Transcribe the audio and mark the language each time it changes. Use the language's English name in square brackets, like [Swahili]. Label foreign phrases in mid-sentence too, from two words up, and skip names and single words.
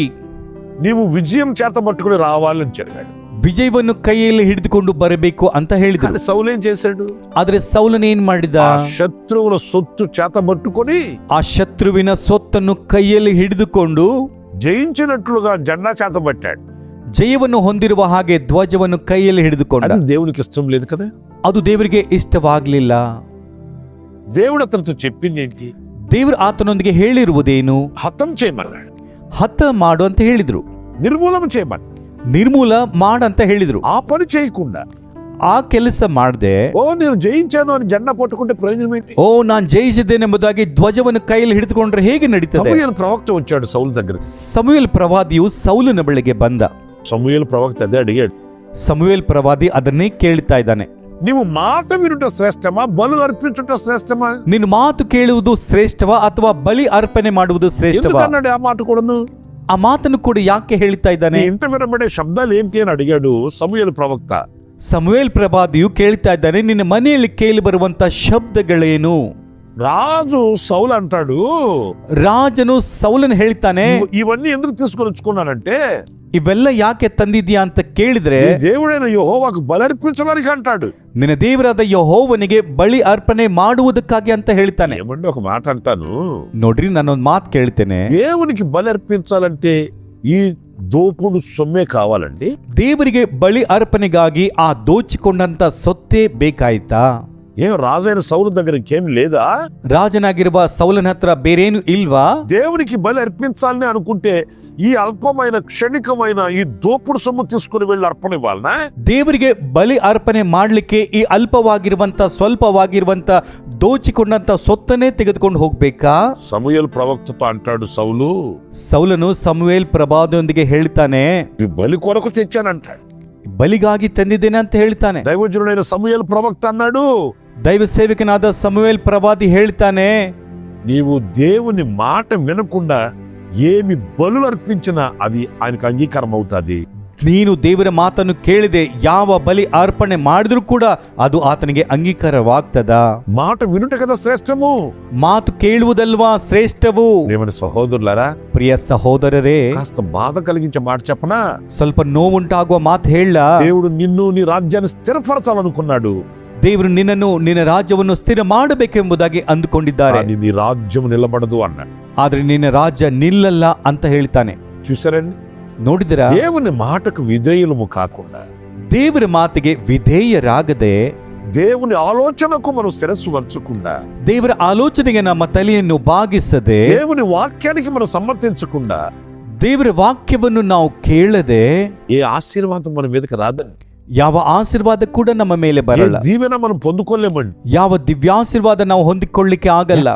[Telugu] నీవు విజయం చేత పట్టుకుని రావాలని చెప్పాడు. [Kannada] ವಿಜಯವನ್ನು ಕೈಯಲ್ಲಿ ಹಿಡಿದುಕೊಂಡು ಬರಬೇಕು ಅಂತ ಹೇಳಿದ್ರು. [Telugu] కానీ సౌలు ఏం చేశాడు? [Kannada] ಆದ್ರೆ ಸೌಲನ ಏನ್ ಮಾಡಿದ? [Telugu] ఆ శత్రువుల సొత్తు చేత పట్టుకొని [Kannada] ಆ ಶತ್ರುವಿನ ಸೊತ್ತನ್ನು ಕೈಯಲ್ಲಿ ಹಿಡಿದುಕೊಂಡು [Telugu] జయించినట్లుగా జెండా చేత పట్టాడు. [Kannada] ಜಯವನ್ನು ಹೊಂದಿರುವ ಹಾಗೆ ಧ್ವಜವನ್ನು ಕೈಯಲ್ಲಿ ಹಿಡಿದುಕೊಂಡ. [Telugu] అది దేవునికి ఇష్టం లేదు కదా. [Kannada] ಅದು ದೇವರಿಗೆ ಇಷ್ಟವಾಗ್ಲಿಲ್ಲ. [Telugu] దేవుడు అతనితో చెప్పింది ఏంటి? [Kannada] ದೇವರು ಆತನೊಂದಿಗೆ ಹೇಳಿರುವುದೇನು? [Telugu] హతం చేయమన్నాడు, [Kannada] ಹತ ಮಾಡು ಅಂತ ಹೇಳಿದ್ರು, [Telugu] నిర్మూలన చేయమన్నాడు. [Kannada] ನಿರ್ಮೂಲ ಮಾಡಂತ ಹೇಳಿದ್ರು. [Telugu] ఆ పని చేయకుండా [Kannada] ಆ ಕೆಲಸ ಮಾಡದೆ, [Telugu] ఓ నేను జయించాను అని జెండా పట్టుకుంటే ప్రయోజనం ఏంటి? [Kannada] ಓ ನಾನು ಜಯಿಸಿದ್ದೇನೆಂಬುದಾಗಿ ಧ್ವಜವನ್ನು ಕೈಯಲ್ಲಿ ಹಿಡಿದುಕೊಂಡ್ರೆ ಹೇಗೆ ನಡೀತದೆ? [Telugu] సమూయేలు ప్రవక్త వచ్చాడు సౌలు దగ్గర. [Kannada] ಸಮುವೇಲ್ ಪ್ರವಾದಿಯು ಸೌಲನ ಬಳಿಗೆ ಬಂದ. [Telugu] సమూయేలు ప్రవక్త అదే అడిగాడు, [Kannada] ಸಮುವೇಲ್ ಪ್ರವಾದಿ ಅದನ್ನೇ ಕೇಳ್ತಾ ಇದ್ದಾನೆ, [Telugu] నీవు మాట వినుట శ్రేష్టమా, బలు అర్పించుట శ్రేష్టమా? [Kannada] ನಿನ್ನ ಮಾತು ಕೇಳುವುದು ಶ್ರೇಷ್ಠವಾ ಅಥವಾ ಬಲಿ ಅರ್ಪಣೆ ಮಾಡುವುದು ಶ್ರೇಷ್ಠವಾ? [Telugu] ఎందుకన్నాడు ఆ మాట కూడాను? [Kannada] ಆ ಮಾತನ್ನು ಕೂಡ ಯಾಕೆ ಹೇಳ್ತಾ ಇದ್ದಾನೆ? [Telugu] నీ ఇంట వినబడే శబ్దాలు ఏంటి అని అడిగాడు సమూయేలు ప్రవక్త. [Kannada] ಸಮುವೇಲ್ ಪ್ರವಾದಿಯು ಕೇಳ್ತಾ ಇದ್ದಾನೆ, ನಿನ್ನ ಮನೆಯಲ್ಲಿ ಕೇಳಿ ಬರುವಂತ ಶಬ್ದಗಳೇನು? [Telugu] రాజు సౌలు అంటాడు, [Kannada] ರಾಜನು ಸೌಲನ್ ಹೇಳ್ತಾನೆ, [Telugu] ఇవన్నీ ఎందుకు తీసుకొని వచ్చుకున్నానంటే [Kannada] ಇವೆಲ್ಲ ಯಾಕೆ ತಂದಿದ್ಯಾ ಅಂತ ಕೇಳಿದ್ರೆ, [Telugu] నీ దేవుడైన యెహోవాకు బలర్పించడానికి అంటాడు. [Kannada] ನಿನ್ನ ದೇವರಾದ ಯೆಹೋವನಿಗೆ ಬಲಿ ಅರ್ಪಣೆ ಮಾಡುವುದಕ್ಕಾಗಿ ಅಂತ ಹೇಳ್ತಾನೆ. [Telugu] ఏమంటే ఒక మాట అంటాను, [Kannada] ನೋಡ್ರಿ, ನಾನೊಂದು ಮಾತು ಕೇಳ್ತೇನೆ. [Telugu] దేవునికి బలర్పించాలంటే ఈ దోపుడు సొమ్మే కావాలండి. [Kannada] ದೇವರಿಗೆ ಬಲಿ ಅರ್ಪಣೆಗಾಗಿ ಆ ದೋಚಿಕೊಂಡಂತ ಸೊತ್ತೇ ಬೇಕಾಯ್ತಾ? [Telugu] ఏం రాజైన సౌలు దగ్గర ఇంకేం లేదా? [Kannada] ರಾಜನಾಗಿರುವ ಸೌಲನ ಹತ್ರ ಬೇರೇನು ಇಲ್ವಾ? [Telugu] దేవునికి బలి అర్పించాలని అనుకుంటే ఈ అల్పమైన క్షణికమైన ఈ దోపుడు సొమ్ము తీసుకుని వెళ్ళి అర్పణ ఇవ్వాలనా? [Kannada] ದೇವರಿಗೆ ಬಲಿ ಅರ್ಪಣೆ ಮಾಡ್ಲಿಕ್ಕೆ ಈ ಅಲ್ಪವಾಗಿರುವಂತ ಸ್ವಲ್ಪವಾಗಿರುವಂತ ದೋಚಿಕೊಂಡಂತ ಸೊತ್ತನ್ನೇ ತೆಗೆದುಕೊಂಡು ಹೋಗ್ಬೇಕಾ? [Telugu] సమూయేలు ప్రవక్తతో అంటాడు సౌలు, [Kannada] ಸೌಲನು ಸಮುವೇಲ್ ಪ್ರವಾದಿಯೊಂದಿಗೆ ಹೇಳ್ತಾನೆ, [Telugu] ఈ బలి కొరకు తెచ్చానంటాడు. [Kannada] ಬಲಿಗಾಗಿ ತಂದಿದ್ದೇನೆ ಅಂತ ಹೇಳ್ತಾನೆ. [Telugu] దైవజనుడైన సమూయేలు ప్రవక్త అన్నాడు, [Kannada] ದೈವ ಸೇವಕನಾದ ಸಮುವೇಲ್ ಪ್ರವಾದಿ ಹೇಳ್ತಾನೆ, [Telugu] నీవు దేవుని మాట వినకుండా ఏమి బలులు అర్పించినా అది ఆయనకు అంగీకారం అవుతుంది. [Kannada] ನೀನು ದೇವರ ಮಾತನ್ನು ಕೇಳದೆ ಯಾವ ಬಲಿ ಅರ್ಪಣೆ ಮಾಡಿದ್ರೂ ಕೂಡ ಅದು ಆತನಿಗೆ ಅಂಗೀಕಾರವಾಗ್ತದಾ? [Telugu] మాట వినుట కదా శ్రేష్టము. [Kannada] ಮಾತು ಕೇಳುವುದಲ್ವಾ ಶ್ರೇಷ್ಠವು? [Telugu] ఏమని సహోదరులారా, [Kannada] ಪ್ರಿಯ ಸಹೋದರರೇ, [Telugu] కాస్త బాధ కలిగించే మాట చెప్పనా? [Kannada] ಸ್ವಲ್ಪ ನೋವುಂಟಾಗುವ ಮಾತು ಹೇಳ. [Telugu] దేవుడు నిన్ను నీ రాజ్యాన్ని స్థిరపరచాలనుకున్నాడు. [Kannada] ದೇವರು ನಿನ್ನನ್ನು ನಿನ್ನ ರಾಜ್ಯವನ್ನು ಸ್ಥಿರ ಮಾಡಬೇಕೆಂಬುದಾಗಿ ಅಂದುಕೊಂಡಿದ್ದಾರೆ. [Telugu] కానీ నీ రాజ్యం నిలబడదు అన్నాడు. [Kannada] ಆದ್ರೆ ನಿನ್ನ ರಾಜ್ಯ ನಿಲ್ಲಲ್ಲ ಅಂತ ಹೇಳ್ತಾನೆ. [Telugu] చూసారండి, [Kannada] ನೋಡಿದಿರ? [Telugu] దేవుని మాటకు విధేయులము కాకుండా, [Kannada] ದೇವರ ಮಾತಿಗೆ ವಿಧೇಯರಾಗದೆ, [Telugu] దేవుని ఆలోచనకు మనం శిరస్సు వంచకుండా, [Kannada] ದೇವರ ಆಲೋಚನೆಗೆ ನಮ್ಮ ತಲೆಯನ್ನು ಬಾಗಿಸದೆ, [Telugu] దేవుని వాక్యానికి మనం సమ్మతించకుండా, [Kannada] ದೇವರ ವಾಕ್ಯವನ್ನು ನಾವು ಕೇಳದೆ [Telugu] ఏ ఆశీర్వాదం మన మీదకి రాదండి. [Kannada] ಯಾವ ಆಶೀರ್ವಾದ ಕೂಡ ನಮ್ಮ ಮೇಲೆ [Telugu] ఏ [Kannada] ಬರಲ್ಲ. [Telugu] దీవెన మనం పొందుకోలేమండి. [Kannada] ಯಾವ ದಿವ್ಯಾಶೀರ್ವಾದ ನಾವು ಹೊಂದಿಕೊಳ್ಳಿಕ್ಕೆ ಆಗಲ್ಲ.